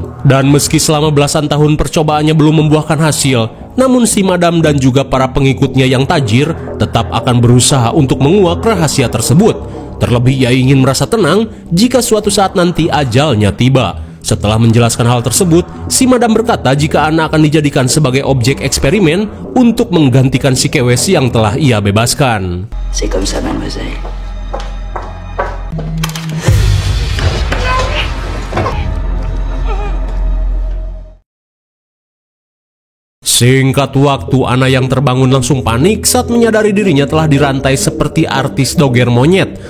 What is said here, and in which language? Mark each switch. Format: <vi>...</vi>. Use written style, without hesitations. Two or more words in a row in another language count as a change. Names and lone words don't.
<id>Dan meski selama belasan tahun percobaannya belum membuahkan hasil, namun si madam dan juga para pengikutnya yang tajir tetap akan berusaha untuk menguak rahasia tersebut. Terlebih ia ingin merasa tenang jika suatu saat nanti ajalnya tiba. Setelah menjelaskan hal tersebut, si madam berkata jika Ana akan dijadikan sebagai objek eksperimen untuk menggantikan si kewes yang telah ia bebaskan.</id> <fr>C'est comme ça, mademoiselle.</fr> <id>Singkat waktu, Ana yang terbangun langsung panik saat menyadari dirinya telah dirantai seperti artis doger monyet.</id>